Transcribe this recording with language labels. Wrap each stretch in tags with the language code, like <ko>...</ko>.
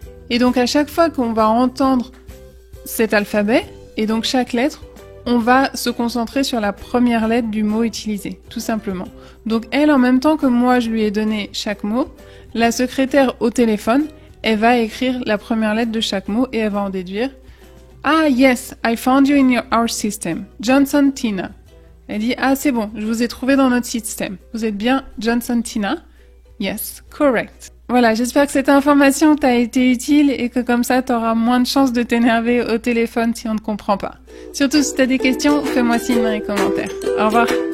<fr>Et donc à chaque fois qu'on va entendre cet alphabet, et donc chaque lettre, on va se concentrer sur la première lettre du mot utilisé, tout simplement. Donc elle, en même temps que moi je lui ai donné chaque mot, la secrétaire au téléphone, elle va écrire la première lettre de chaque mot et elle va en déduire.</fr> <en>Ah yes, I found you in our system. Johnson Tina.</en> <fr>Elle dit, ah c'est bon, je vous ai trouvé dans notre système. Vous êtes bien Johnson Tina?</fr> <en>Yes, correct.</en> <fr>Voilà, j'espère que cette information t'a été utile et que comme ça, t'auras moins de chances de t'énerver au téléphone si on ne comprend pas. Surtout si t'as des questions, fais-moi signe dans les commentaires. Au revoir.</fr>